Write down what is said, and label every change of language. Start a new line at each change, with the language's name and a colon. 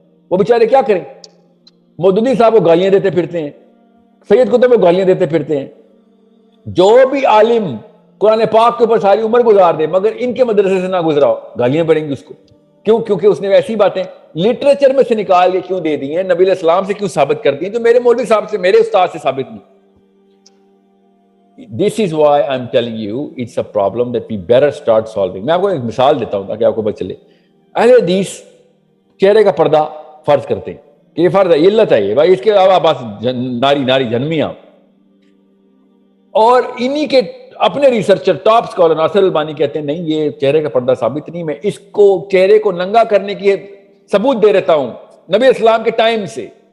Urdu: وہ بیچارے کیا کریں؟ مودودی صاحب کو گالیاں دیتے پھرتے ہیں, سید قطب کو گالیاں دیتے پھرتے ہیں. جو بھی عالم قرآن پاک کے اوپر ساری عمر گزار دے مگر ان کے مدرسے سے نہ گزرا ہو, گالیاں پڑیں گی اس کو. کیوں؟ کیونکہ اس نے ایسی باتیں لٹریچر میں سے نکال کے کیوں دے دی ہیں, نبی علیہ السلام سے کیوں ثابت کر دی ہیں جو میرے مولوی صاحب سے, میرے استاد سے ثابت نہیں.
English: This is why I'm telling you it's a problem that we better start solving.
Urdu: میں آپ کو ایک مثال دیتا ہوں تاکہ آپ کو پتہ چلے. اہل حدیث چہرے کا پردہ فرض کرتے ہیں کہ یہ فرض ہے, یہ علت ہے یہ بھائی, اس کے علاوہ بس ناری جھنمیاں. اور انہی کے اپنے ریسرچر ٹاپ اسکالر ناصر البانی کہتے ہیں نہیں, یہ چہرے کا پردہ ثابت نہیں, میں اس کو چہرے کو ننگا کرنے کی ثبوت دے دیتا ہوں نبی اسلام کے ٹائم سے.